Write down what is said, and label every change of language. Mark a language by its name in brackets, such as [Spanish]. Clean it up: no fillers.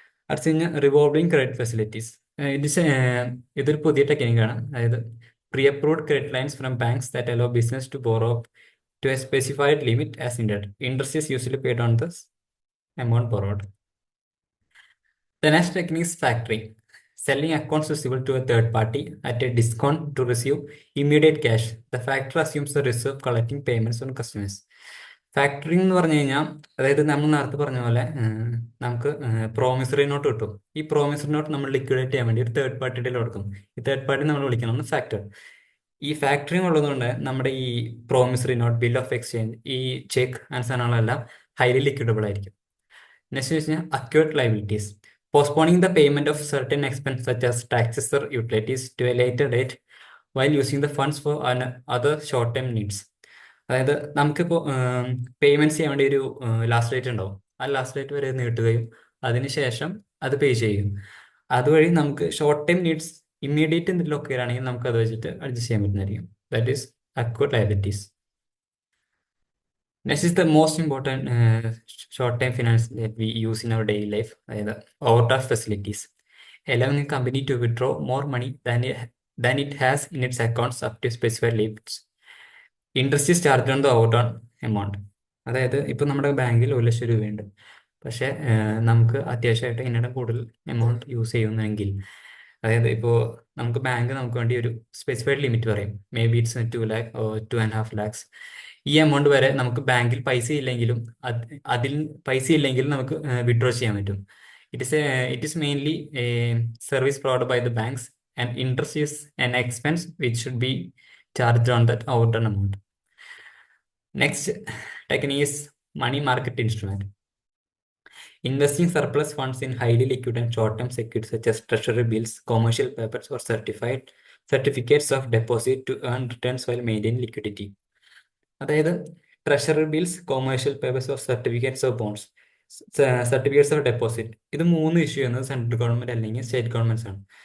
[Malayalam] അടുത്ത കഴിഞ്ഞാൽ revolving credit facilities. ഇതൊരു പുതിയ ടെക്നിക്കാണ്. [English] അതായത് pre-approved credit lines from banks that allow business to borrow to a specified limit as needed. Interest is usually paid on this amount borrowed. The next technique is factoring. Selling accounts receivable to a third party at a discount to receive immediate cash. The factor assumes the risk of collecting payments on customers. [Malayalam] Factoring എന്ന് പറഞ്ഞു കഴിഞ്ഞാൽ, അതായത് നമ്മൾ നേരത്തെ പറഞ്ഞ പോലെ നമുക്ക് promissory note കിട്ടും. ഈ പ്രോമിസറി നോട്ട് നമ്മൾ ലിക്വിഡേറ്റ് ചെയ്യാൻ വേണ്ടി ഒരു തേർഡ് പാർട്ടിയുടെ കൊടുക്കും. ഈ തേർഡ് പാർട്ടി നമ്മൾ വിളിക്കണം ഫാക്ടർ. ഈ ഫാക്ടറിംഗ് ഉള്ളതുകൊണ്ട് നമ്മുടെ ഈ promissory note, bill of exchange, ഈ ചെക്ക് ആൻഡ് സാധനങ്ങളെല്ലാം ഹൈലി ലിക്വിഡബിൾ ആയിരിക്കും. [English] next [Malayalam] വെച്ച് കഴിഞ്ഞാൽ [English] Accrued liabilities. Postponing the payment of certain expense such as taxes or utilities to a later date while using the funds for other short time needs. [Malayalam] അതായത് നമുക്കിപ്പോൾ payments ചെയ്യാൻ വേണ്ടി ഒരു ലാസ്റ്റ് ഡേറ്റ് ഉണ്ടാവും. ആ ലാസ്റ്റ് ഡേറ്റ് വരെ നീട്ടുകയും അതിനുശേഷം അത് പേ ചെയ്യും. അതുവഴി നമുക്ക് ഷോർട്ട് ടൈം നീഡ്സ് ഇമ്മീഡിയറ്റ് എന്തെങ്കിലുമൊക്കെ വരികയാണെങ്കിൽ നമുക്ക് അത് വെച്ചിട്ട് അഡ്ജസ്റ്റ് ചെയ്യാൻ പറ്റുന്നതായിരിക്കും. [English] That is accrued liabilities. Next is the most important short time finance that we use in our daily life, അതായത് overdraft facilities. Allowing a company to withdraw more money than it has in its accounts up to specified limits. Interest is charge on the overdrawn amount. [Malayalam] അതായത് ഇപ്പോൾ നമ്മുടെ ബാങ്കിൽ 1,00,000 രൂപയുണ്ട്, പക്ഷേ നമുക്ക് അത്യാവശ്യമായിട്ട് ഇതിനിടെ കൂടുതൽ എമൗണ്ട് യൂസ് ചെയ്യുന്നെങ്കിൽ, അതായത് ഇപ്പോൾ നമുക്ക് വേണ്ടി ഒരു സ്പെസിഫൈഡ് ലിമിറ്റ് പറയും, [English] May be it's 2 lakh or 2.5 lakhs. [Malayalam] ഈ എമൗണ്ട് വരെ നമുക്ക് ബാങ്കിൽ പൈസ ഇല്ലെങ്കിലും അതിൽ പൈസ ഇല്ലെങ്കിലും നമുക്ക് വിഡ്രോ ചെയ്യാൻ പറ്റും. [English] It is mainly a service provided by the banks, and interest is an expense which should be charged on that overdrawn amount. Next technique is money market instrument. Investing surplus funds in highly liquid and short-term securities such as treasury bills, commercial papers, or certificates of deposit to earn returns while maintaining liquidity. [Malayalam] അതായത് treasury bills, commercial papers of certificates of bonds, certificates of deposit, ഇത് 3 issue ചെയ്യുന്നത് central government അല്ലെങ്കിൽ state governments ആണ്.